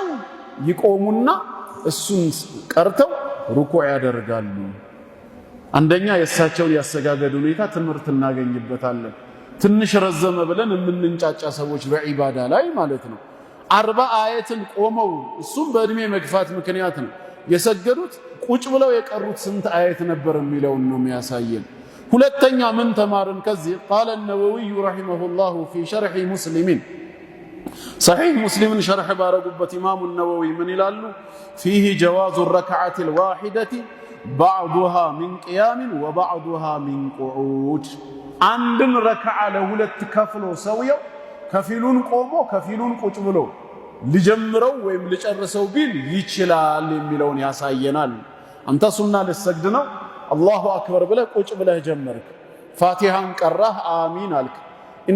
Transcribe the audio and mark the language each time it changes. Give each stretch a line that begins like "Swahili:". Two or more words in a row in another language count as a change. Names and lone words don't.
Amharic: ይቆሙና እሱን ቀርተው ሩኩዕ ያደርጋሉ። አንደኛ የእሳቸውን ያሰጋገድ ሁኔታ ትምህርት እናገኝበታለን። ትንሽ ረዘመ ብለን የምንንጫጫ ሰዎች በዒባዳ ላይ ማለት ነው 40 አየትን ቆመው እሱም በእድሜ መግፋት ምክንያት ነው የሰገዱት። ቁጭ ብለው የቀሩት ስንት አየት ነበር የሚለውን ነው የሚያሳየን። ሁለተኛ ምን ተማርን ከዚህ?
Arabic: ቃለ النووي رحمه الله في شرح مسلم صحيح مسلم شرح
Amharic: ባረጉበት ኢማሙ النووي ምን ይላሉ?
Arabic: فيه جواز الركعة الواحدة بعضها من قيام وبعضها من قعود
Amharic: አንድን ረክዓ ለሁለት ከፍሎ ሰውየው ከፊሉን ቆሞ ከፊሉን ቁጭ ብሎ ሊጀምረው ወይም ሊጨርሰው ቢል ይችላል የሚለውን ያሳየናል። አንተ ሱና ልትሰግድ ነው
Arabic: الله أكبر
Amharic: ብለህ ቁጭ ብለህ ጀመርክ፣ ፋቲሃን ቀራህ፣ አሚን አልክ። ኢና